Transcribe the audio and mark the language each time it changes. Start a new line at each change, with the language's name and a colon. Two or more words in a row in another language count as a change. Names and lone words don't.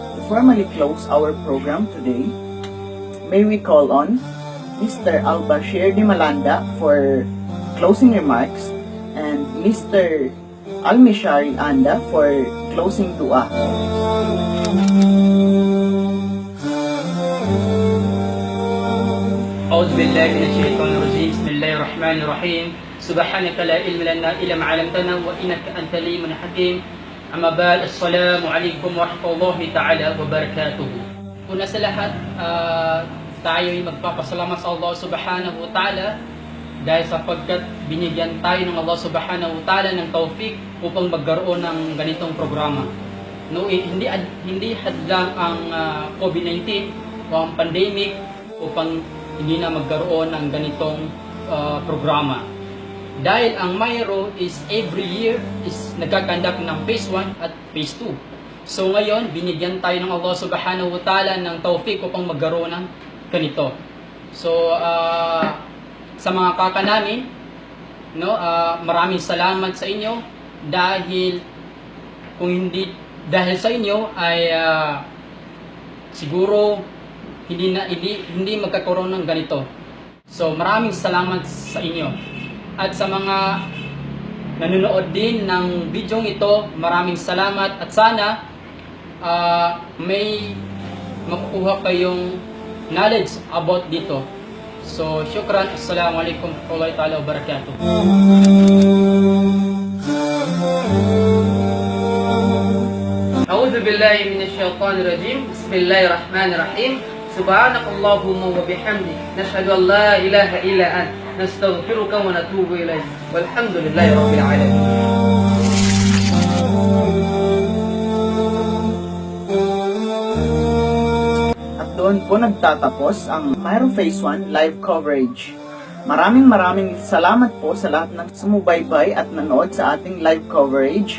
English: formally close our program today, may we call on Mr. Al-Bashir Di Malanda for closing remarks and Mr. Al-Mishari Anda for closing dua.
Arabic: أعوذ بالله من الشيطان الرجيم بسم الله الرحمن الرحيم سبحانك لا علم لنا إلا ما علمتنا وإنك أنت العليم الحكيم أما بعد السلام عليكم ورحمة الله تعالى وبركاته.
Filipino: Una sa lahat, tayo'y magpapasalamat sa Allah
Arabic: سبحانه وتعالى
Filipino: dahil sapagkat binigyan tayo ng Allah
Arabic: سبحانه وتعالى
Filipino: ng taufik upang magkaroon ng ganitong programa. No, hindi hadlang ang COVID-19 o ang pandemic upang hindi na magkaroon ng ganitong programa. Dahil ang Mayro
English: is every year is
Filipino: nagkakandak ng phase 1 at phase 2. So ngayon, binigyan tayo ng Allah
Arabic: سبحانه وتعالى
Filipino: ng taufik upang magkaroon ng ganito. So sa mga kaka namin, no, maraming salamat sa inyo dahil kung hindi dahil sa inyo ay siguro hindi magkakaroon ng ganito. So maraming salamat sa inyo. At sa mga nanonood din ng video ito, maraming salamat at sana may makukuha kayong
English: knowledge about
Filipino: dito.
Arabic: So شكرا السلام عليكم ورحمة الله تعالى وبركاته. أعوذ بالله من الشيطان الرجيم بسم الله الرحمن الرحيم سبحانك اللهم وبحمدك نشهد أن لا إله إلا أنت نستغفرك ونتوب إليك والحمد لله رب العالمين.
Filipino: At doon po nagtatapos ang Mayro Phase 1 live coverage. Maraming salamat po sa lahat ng sumubaybay at nanood sa ating live coverage.